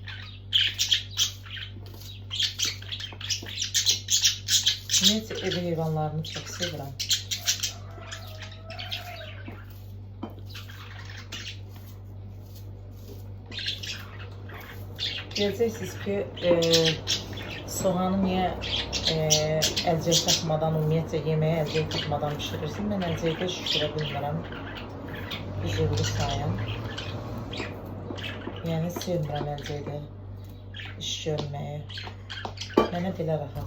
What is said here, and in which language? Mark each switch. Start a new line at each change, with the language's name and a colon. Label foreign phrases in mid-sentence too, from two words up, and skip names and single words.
Turkish: Neyse, ev hayvanlarını çok seviyorum.
Azerbaijani: Göreceksiniz ki soğanı niye əlcək taxmadan, ümumiyyətlə yeməyi əlcək taxmadan pişirirsin. Mən əlcəkdə şişirə bilmirəm. Üzürlü sayım. Yəni sevmirəm əlcəkdə iş görməyi. Mənə belə rahat.